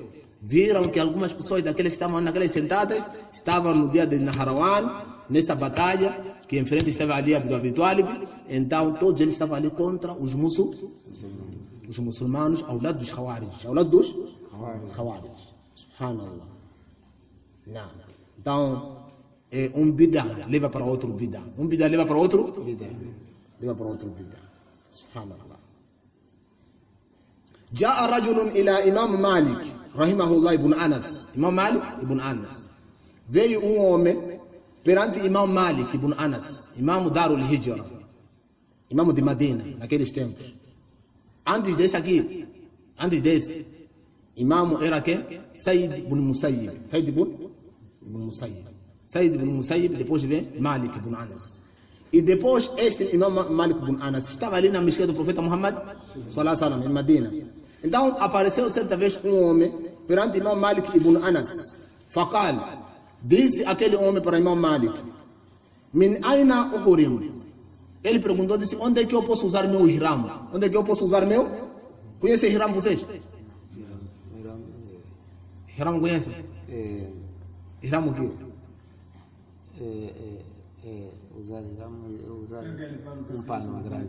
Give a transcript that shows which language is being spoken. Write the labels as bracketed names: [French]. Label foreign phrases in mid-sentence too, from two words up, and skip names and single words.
[Portuguese] Viram que algumas pessoas daqueles que estavam naquelas sentadas estavam no dia de Naharawan, nessa batalha, que em frente estava ali Abi Talib. Então todos eles estavam ali contra os muçulmanos, ao lado dos Khawarij. Subhanallah. Não. Então, um bid'ah leva para outro bid'ah. Um bid'ah leva para outro bid'ah. Subhanallah. [Arabic] جاء رجل إلى إمام مالك رحمه الله ابن أنس. [Portuguese] Imam Malik ibn Anas. Veio homem perante Imam Malik ibn Anas, Imam Darul Hijra, Imam de Medina, naqueles tempos. Antes desse, Imam era quem? Said ibn Musayyib. Said ibn Musayyib, depois vem Malik ibn Anas. E depois este Imam Malik ibn Anas estava ali na mesquita do profeta Muhammad [Arabic] صلى الله عليه وسلم, [Portuguese] em Medina. Então apareceu certa vez um homem perante Imam Malik ibn Anas. Faqal, disse aquele homem para Imam Malik: [Arabic] من أين أحرم? [Portuguese] Ele perguntou, disse: onde é que eu posso usar meu ihram? Onde é que eu posso usar meu? Conhece ihram vocês? Ihram conhece? Ihram o quê? Usar um pano grande.